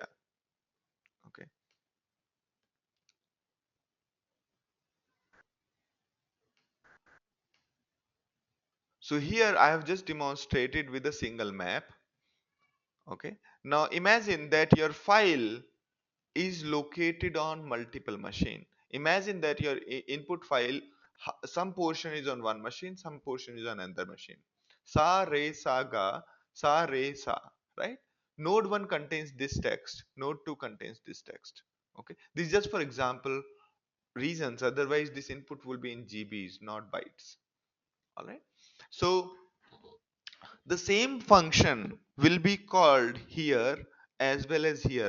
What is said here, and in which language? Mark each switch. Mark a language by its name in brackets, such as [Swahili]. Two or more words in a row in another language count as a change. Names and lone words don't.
[English] Okay, so here I have just demonstrated with a single map. Okay, now imagine that your file is located on multiple machine. Imagine that your input file, some portion is on one machine, some portion is on another machine. Sa re sa ga, sa re sa, right? Node 1 contains this text, node 2 contains this text. Okay, this is just for example reasons, otherwise this input will be in GBs, not bytes. All right, so the same function will be called here as well as here.